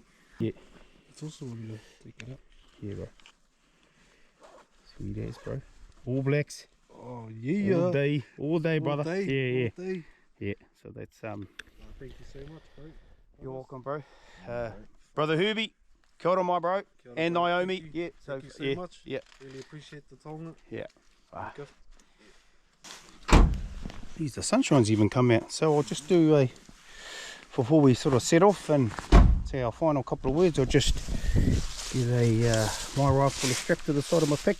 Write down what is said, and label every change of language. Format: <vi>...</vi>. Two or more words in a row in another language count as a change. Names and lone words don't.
<en>Yeah, it's also take it up. Yeah, bro, sweet ass, bro. All Blacks. Oh yeah, all day, brother. All day, yeah. all day. Yeah, so that's Thank you so much, bro. You're welcome, bro. Brother Herbie,</en> <mi>Kia ora,</mi> <en>my bro.</en> <mi>Kia ora,</mi> <en>And bro. Naomi. Thank you. Yeah, Thank you so yeah, much. Yeah. Really appreciate the tonga. Yeah. Gift. Geez, the sunshine's even come out. So I'll just do a, before we sort of set off and say our final couple of words, I'll just give a my rifle a strap to the side of my pack.</en>